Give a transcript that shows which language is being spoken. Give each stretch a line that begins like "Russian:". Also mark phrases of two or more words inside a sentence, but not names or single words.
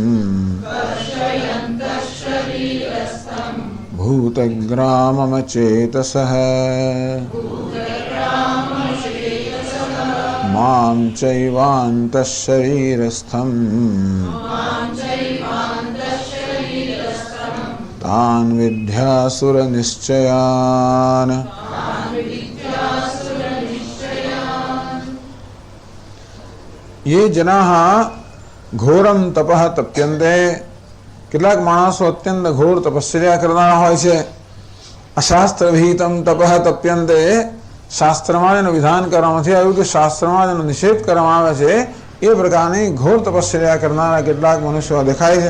Sanskrit: ભૂતગ્રામમચેતસઃ માં ચૈવાन्तઃ શરીરસ્થં તાન વિદ્યાસુરનિશ્ચયાન. ये जनाः घोरम तपः तप्यन्ते.
Gujarati: કેટલાક માણસો અત્યંત ઘોર તપસ્યા કરનારા હોય છે.
Sanskrit: અશાસ્ત્ર વિહિતમ તપઃ તપ્યન્તે.
Gujarati: શાસ્ત્રમાં જેનું વિધાન કરવામાં નથી આવ્યું કે શાસ્ત્રમાં જેનો નિષેધ કરવામાં આવે છે એ પ્રકારની ઘોર તપસ્યા કરનારા કેટલાક મનુષ્યો દેખાય છે.